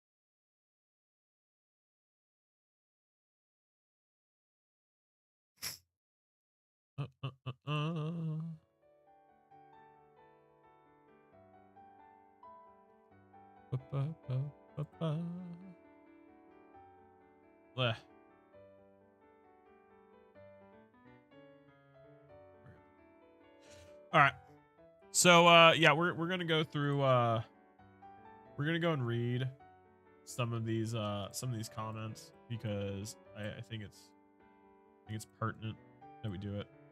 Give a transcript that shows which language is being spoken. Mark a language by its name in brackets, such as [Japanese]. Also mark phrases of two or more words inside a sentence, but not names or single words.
[English] Uh, uh, uh, uh. Ba, ba, ba, ba, ba. Bleh. All right. So yeah, we're gonna go through we're gonna go and read some of these comments because I think it's pertinent that we do it.